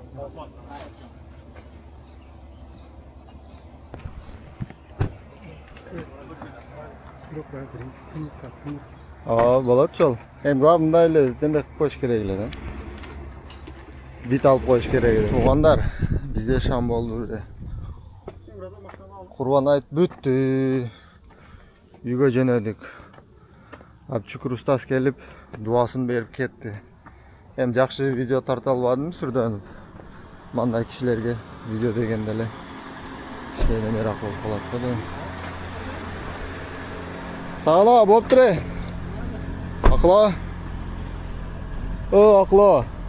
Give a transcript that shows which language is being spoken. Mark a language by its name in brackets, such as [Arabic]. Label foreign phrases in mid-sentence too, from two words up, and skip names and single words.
[Kyrgyz] Болады жол. Главное эле демек коюш керек эле да. Бит алып коюш керек эле. Туугандар, бизде шам болду эле. Курбан айт бүттү. Үйгө жөнөдүк. Abdushukur ustasi келип, дуасын берип кетти. Эми жакшы видео тарта албадым сүрдөнүп. Мындай кишилерге видео дегенде эле кичине мерак болуп калат го. Сагала, болуптур. Акла. Акла.